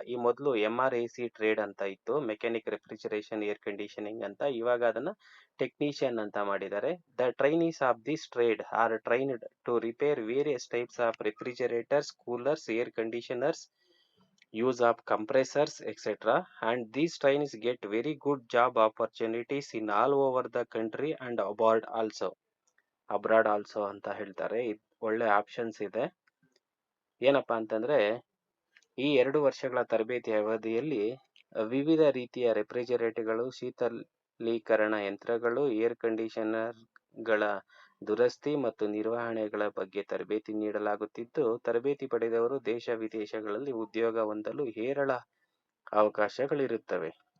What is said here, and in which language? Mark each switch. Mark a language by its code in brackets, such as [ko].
[kn] ಈ ಮೊದಲು MRAC trade ಅಂತ ಇತ್ತು, ಮೆಕ್ಯಾನಿಕ್ ರೆಫ್ರಿಜರೇಷನ್ ಏರ್ ಕಂಡೀಷನಿಂಗ್ ಅಂತ. ಇವಾಗ ಅದನ್ನ ಟೆಕ್ನಿಷಿಯನ್ ಅಂತ ಮಾಡಿದ್ದಾರೆ. [en] The trainees of this trade are trained to repair various types of refrigerators, coolers, air conditioners, use of compressors, etc. And these trainees get very good job opportunities in all over the country and abroad also [kn] ಅಂತ ಹೇಳ್ತಾರೆ. ಒಳ್ಳೆ options ಇದೆ. ಏನಪ್ಪಾ ಅಂತಂದ್ರೆ ಈ 2 ವರ್ಷಗಳ ತರಬೇತಿ ಅವಧಿಯಲ್ಲಿ ವಿವಿಧ ರೀತಿಯ ರೆಫ್ರಿಜರೇಟರ್ಗಳು, ಶೀತಲೀಕರಣ ಯಂತ್ರಗಳು, ಏರ್ ಕಂಡೀಷನರ್ಗಳ ದುರಸ್ತಿ ಮತ್ತು ನಿರ್ವಹಣೆಗಳ ಬಗ್ಗೆ ತರಬೇತಿ ನೀಡಲಾಗುತ್ತಿದ್ದು, ತರಬೇತಿ ಪಡೆದವರು ದೇಶ ವಿದೇಶಗಳಲ್ಲಿ ಉದ್ಯೋಗ ಹೊಂದಲು ಹೇರಳ ಅವಕಾಶಗಳಿರುತ್ತವೆ.